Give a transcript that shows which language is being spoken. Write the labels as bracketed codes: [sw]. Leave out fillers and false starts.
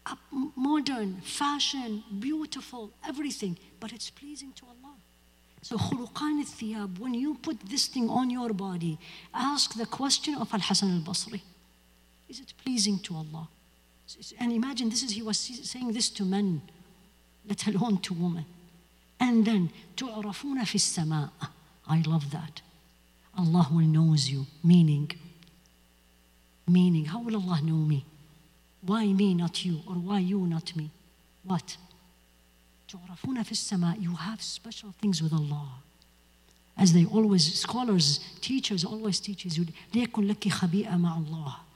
[en] Modern, fashion, beautiful, everything, but it's pleasing to Allah. So khuluqan al-thiyab, when you put this thing on your body, ask the question of Al-Hasan al-Basri. Is it pleasing to Allah? And imagine he was saying this to men, let alone to women. And then, [ar] تُعْرَفُونَ فِي السَّمَاءِ. [en] I love that. Allah will knows you. Meaning, how will Allah know me? Why me, not you? Or why you, not me? What? [ar] تُعْرَفُونَ فِي السَّمَاءِ. [en] You have special things with Allah. As they always, scholars, teachers always teaches you, [ar] لِيَكُنْ لَكِ خَبِيئًا مَعَ اللَّهِ.